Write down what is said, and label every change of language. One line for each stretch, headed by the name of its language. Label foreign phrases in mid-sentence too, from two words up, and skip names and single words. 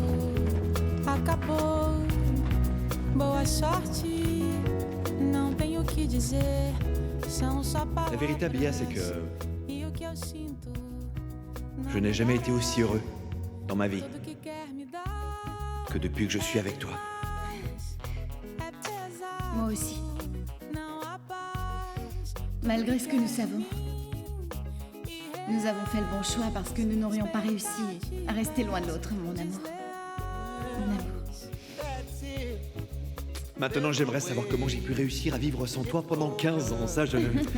Portuguese: Acabou. Boa sorte, não tenho o que dizer. São só palavras.
French: La vérité, Bia, c'est que
Portuguese: E o que eu sinto,
French: je n'ai jamais été aussi heureux dans ma vie
Portuguese: tudo que quer me dar
French: que depuis que je suis avec toi.
Portuguese: é pesado.
French: Moi aussi.
Portuguese: Não há paz.
French: Malgré ce que nous savons, nous avons fait le bon choix parce que nous n'aurions pas réussi à rester loin de l'autre, mon amour. Mon amour. Maintenant, j'aimerais savoir comment j'ai pu réussir à vivre sans toi pendant 15 ans. Ça, je ne...